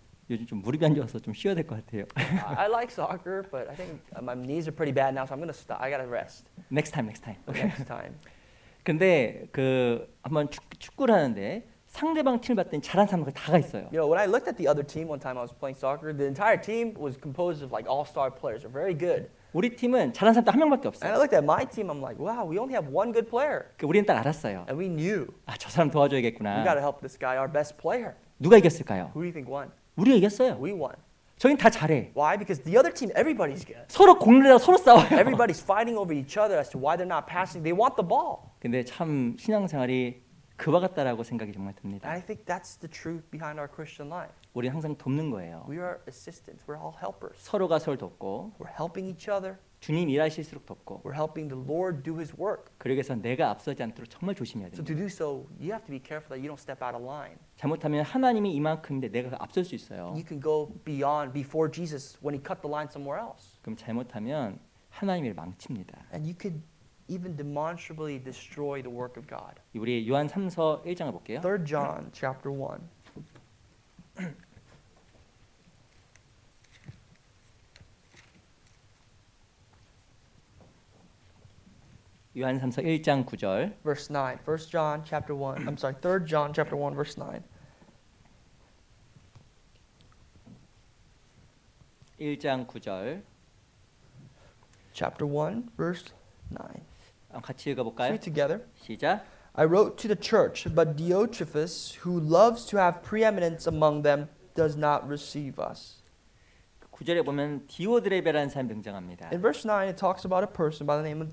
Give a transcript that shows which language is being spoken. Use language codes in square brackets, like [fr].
[ko] 요즘 좀 무릎이 안 좋아서 좀 쉬어야 될 것 같아요. [en] I like soccer, but I think my knees are pretty bad now, so I'm gonna stop. I gotta rest next time. [ko] 오케이. [en] next time. [ko] 근데 그 한번 축구를 하는데 상대방 팀을 봤더니 잘하는 사람들 다가 있어요. [en] You know, when I looked at the other team one time I was playing soccer, the entire team was composed of like all-star players. They're very good. [ko] 우리 팀은 잘하는 사람 딱 한 명밖에 [en] And I [ko] 없어요. [en] looked at my team, I'm like, wow, we only have one good player. [ko] 우리는 딱 알았어요. [en] And we knew [ko] 아, 저 사람 [en] we [ko] 도와줘야겠구나. [en] got to help this guy, our best player. [ko] 누가 이겼을까요? [en] Who do you think won? [ko] 우리가 이겼어요. [en] We won. [ko] 저긴 다 잘해. [en] Why? Because the other team, everybody's good. [ko] 서로 공들여서 서로 싸워요. [en] Everybody's fighting over each other as to why they're not passing. They want the ball. [ko] 근데 참 신앙생활이 그와 같다라고 생각이 정말 [en] And [ko] 듭니다. [en] I think that's the truth behind our Christian life. [ko] 우리는 항상 돕는 거예요. [en] We are assistants. We're all helpers. [ko] 서로가 서로 돕고 [en] We're helping each other. [ko] 주님 일하실수록 돕고 [en] We're helping the Lord do His work. [ko] 그러기 위해서 내가 앞서지 않도록 정말 조심해야 [en] So [ko] 됩니다. [en] to do so, you have to be careful that you don't step out of line. [ko] 잘못하면 하나님이 이만큼인데 내가 앞설 수 있어요. [en] You can go beyond, before Jesus when He cut the line somewhere else. [ko] 그럼 잘못하면 하나님을 망칩니다. [en] And you could even demonstrably destroy the work of God. [ko] 우리 요한 3서 1장을 볼게요. [en] 3 John chapter 1. [ko] 요한 3서 1장 9절. [en] Verse 9. 1 John chapter 1. I'm sorry, 3 John chapter 1 verse 9. [ko] 1장 9절. [en] Chapter 1 verse 9. [ko] 같이 [en] Let's [ko] 읽어볼까요? [en] read together. [ko] 시작. [en] I wrote to the church, but Diotrephes, who loves to have preeminence among them, does not receive us. [ko] 9절에 보면 디오드레베라는 사람이 등장합니다. [en] In verse 9, it talks about a person by the name of